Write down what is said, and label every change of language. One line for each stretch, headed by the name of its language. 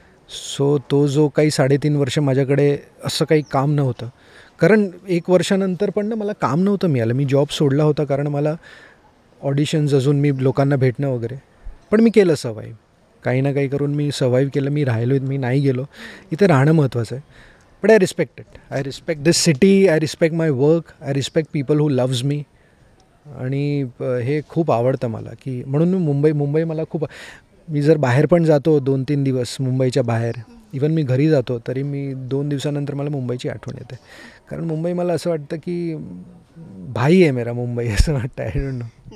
Marathi: So तो जो काही 3.5 वर्ष माझ्याकडे असं काही काम नव्हतं, कारण 1 वर्षानंतर पण मला काम नव्हतं मिळालं. मी जॉब सोडला होता कारण मला ऑडिशन्स, अजून मी लोकांना भेटणं वगैरे, पण मी केलं सर्वाईव्ह. काही ना काही करून मी सर्वाईव्ह केलं. मी राहिलो, मी नाही गेलो. इथे राहणं महत्त्वाचं आहे.
English: But I respect it. I respect this city, I respect my work, I respect people who loves me.
Marathi: आणि हे खूप आवडतं मला, की म्हणून मुंबई मला खूप. मी जर बाहेर पण जातो 2-3 दिवस मुंबईच्या बाहेर, इवन मी घरी जातो तरी मी 2 दिवसानंतर मला मुंबईची आठवण येते. कारण मुंबई मला असं वाटतं की भाई आहे मेरा मुंबई, असं वाटतं.
English: I don't know.